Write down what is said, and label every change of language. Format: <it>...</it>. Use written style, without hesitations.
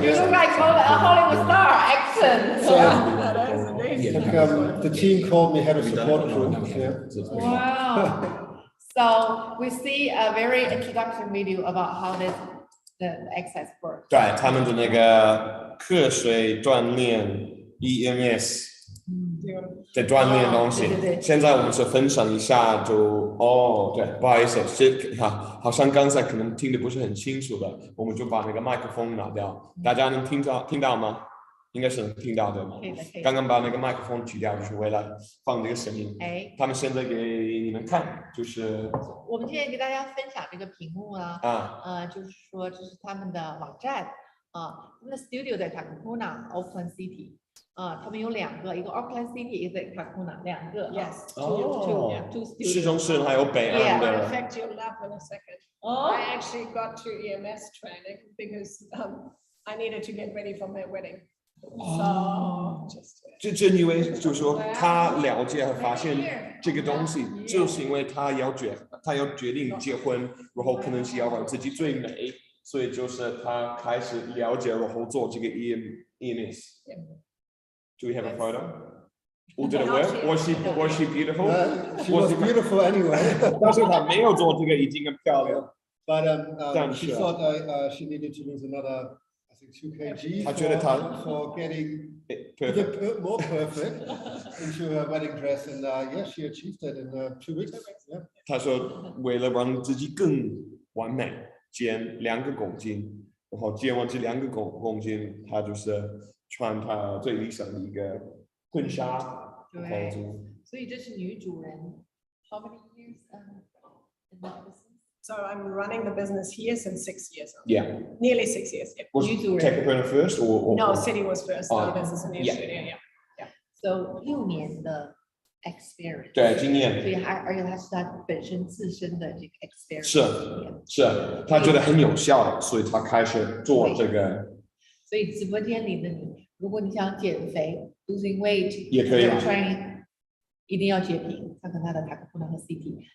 <en>You look like a Hollywood star, accent. The team called me head of support crew. Yeah. Wow. So we see a very introduction video about how the exercise works.</en> <zh>对，他们的那个课水锻炼 EMS 在锻炼东西。对。现在我们是分享一下对，不好意思，好像刚才可能听得不是很清楚的，我们就把那个麦克风拿掉，大家能听到吗？应该是能听到对吗？刚刚把那个麦克风取掉，就是为了放这个声音。他们现在给你们看，就是我们现在给大家分享这个屏幕呢，就是说这是他们的网站，他们的 studio 在 Takapuna、Auckland City 他们有2个，一个 Auckland City， 一个在 Takapuna， 2个。</zh> <en>Yes. Two studios.</en> <zh>市中心还有北岸</zh> <en>In</en> <zh>的。</zh> <en>fact, you'll laugh in a second. I actually got to EMS training because I needed to get ready for my wedding. So just</en> <zh>正因为就是说他了解和发现这个东西，就是因为他要决定结婚，然后可能是要让自己最美，所以就是他开始了解，然后做这个 EMS。</zh> <en>Do we have a photo? Or did it work? Was she beautiful? She was beautiful anyway.</en> <zh>但是她没有做这个已经很漂亮。</zh> <en>But she thought she needed to lose another, I think, 2 kg for getting more perfect into her wedding dress. And yeah, she achieved that in 2 weeks. Yeah.</en> <zh>她说为了让自己更完美，减2公斤，然后减完这2个公斤，她就是穿她最理想的一个婚纱。对，所以这是女主人。</zh> <en>How many years in that business? So I'm running the business here since 6 years. Yeah. Nearly 6 years. Yeah. Was Takapuna first or? No, City was first. The business in the studio. Yeah. So</en> <zh>6年的</zh> <en>experience.</en> <zh>对，经验。所以而且它是他本身自身的这个 experience。是，他觉得很有效，所以他开始做这个。所以直播间里的你，如果你想减肥 ，</zh> <en>losing weight</en> <zh>也可以。一定要截屏，看看他的 Takapuna 和 City。</zh>